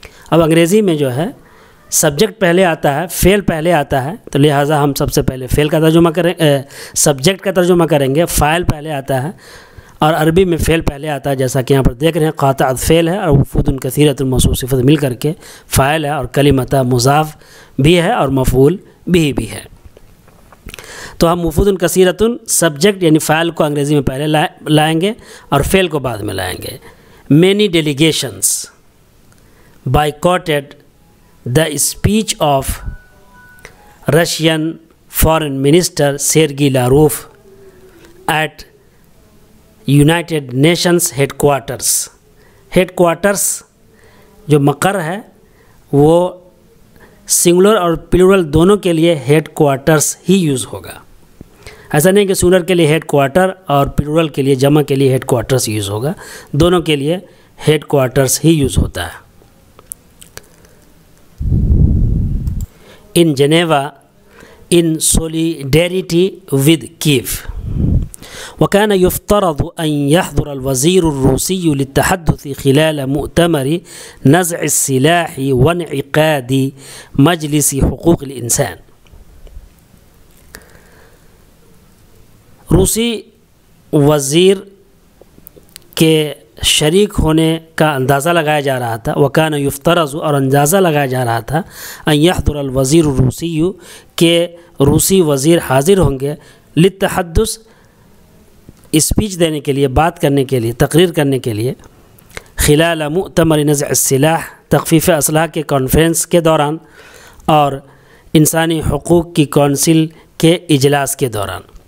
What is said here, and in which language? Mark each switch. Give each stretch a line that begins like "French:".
Urdu: اب انگریزی میں جو ہے سبجیکٹ پہلے آتا ہے، فعل پہلے آتا ہے، تو لہٰذا ہم سب سے پہلے فعل کا ترجمہ کریں، سبجیکٹ کا ترجمہ کریں گے، فاعل پہلے آتا ہے، اور عربی میں فعل پہلے آتا ہے، جیسا کہ یہاں پر دیکھ رہے ہیں۔ قاطعت فعل ہے اور
Arabic: وفود کثیرۃ
Urdu: موصوف صفت مل کر کے فاعل ہے، اور کلمۃ مضاف بھی ہے اور مفعول بھی ہے۔ تو ہم وفود کثیرۃ سبجیکٹ یعنی فاعل کو انگریزی میں پہلے لائیں گے اور فعل کو بعد میں لائیں گے۔ Many delegations
English: boycotted the speech of Russian Foreign Minister Sergei Lavrov at United Nations Headquarters.
Urdu: Headquarters جو مقر ہے وہ سنگولر اور پلورل دونوں کے لیے ہیڈ کوارٹرس ہی یوز ہوگا. ایسا نہیں کہ سنگولر کے لیے ہیڈ کوارٹر اور پلورل کے لیے جمع کے لیے ہیڈ کوارٹرس یوز ہوگا. دونوں کے لیے ہیڈ کوارٹرس ہی یوز ہوتا ہے.
English: In Geneva in solidarity with Kiev.
Arabic: وكان يفترض أن يحضر الوزير الروسي للتحدث خلال مؤتمر نزع السلاح وانعقاد مجلس حقوق الإنسان.
Urdu: روسی وزیر کے شریک ہونے کا اندازہ لگایا جا رہا تھا.
Arabic: وکان یفترض
Urdu: اور اندازہ لگایا جا رہا تھا
Arabic: ان یحضر الوزیر الروسی
Urdu: کہ روسی وزیر حاضر ہوں گے
Arabic: للتحدث
Urdu: اسپیچ دینے کے لیے، بات کرنے کے لیے، تقریر کرنے کے لیے
Arabic: خلال مؤتمر نزع السلاح
Urdu: تخفیف اسلحہ کے کانفرنس کے دوران اور انسانی حقوق کی کونسل کے اجلاس کے دوران.